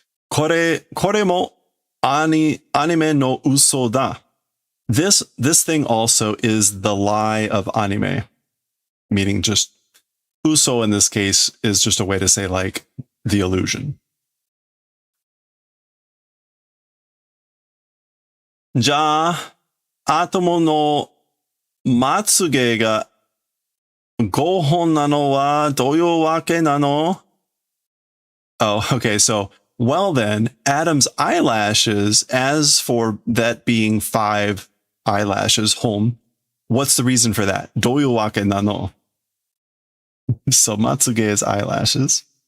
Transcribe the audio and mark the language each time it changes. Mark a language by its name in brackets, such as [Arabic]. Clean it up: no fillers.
[Japanese] Kore mo anime no uso da. [English] This thing also is the lie of anime, meaning just uso in this case is just a way to say like the illusion. [Japanese] じゃあ、アトムのまつげが5本なのはどういうわけなの? [English] Oh, okay. So, well then, Adam's eyelashes, as for that being 5 eyelashes, hon, what's the reason for that? [Japanese] どういうわけなの? [English] So, matsuge is eyelashes.